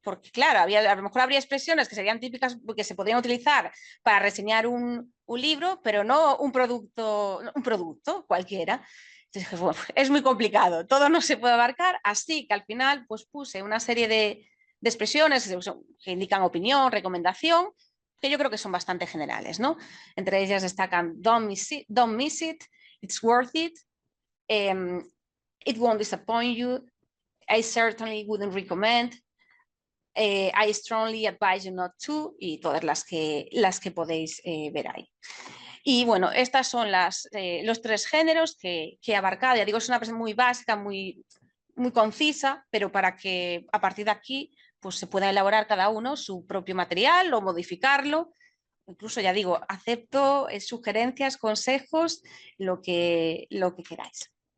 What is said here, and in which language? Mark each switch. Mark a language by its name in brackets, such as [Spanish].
[Spanish] Porque claro, a lo mejor habría expresiones que serían típicas que se podrían utilizar para reseñar un libro, pero no un producto cualquiera. Entonces, bueno, es muy complicado, todo no se puede abarcar, así que al final pues puse una serie de expresiones que indican opinión, recomendación, que yo creo que son bastante generales, ¿no? Entre ellas destacan [English] don't miss it, it's worth it, it won't disappoint you, I certainly wouldn't recommend, I strongly advise you not to, [Spanish] y todas las que podéis ver ahí. Y bueno, estas son los 3 géneros que he abarcado. Ya digo, es una presentación muy básica, muy concisa, pero para que a partir de aquí pues, se pueda elaborar cada uno su propio material o modificarlo. Incluso, ya digo, acepto sugerencias, consejos, lo que queráis.